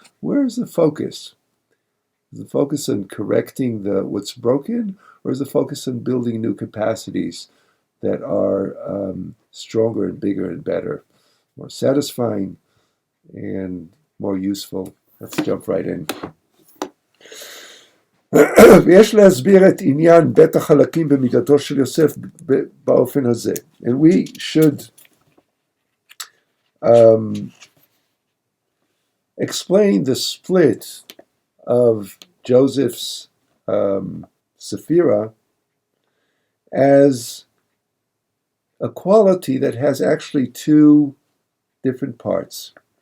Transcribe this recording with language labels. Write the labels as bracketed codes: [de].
[en] Where is the focus? Is the focus on correcting what's broken, or is the focus on building new capacities that are stronger and bigger and better, more satisfying and more useful? Let's jump right in. [he] ויש להסביר את עניין בית החלקים במידתו של יוסף באופן הזה. [en] And we should explain the split of Joseph's Sephira as a quality that has actually two different parts.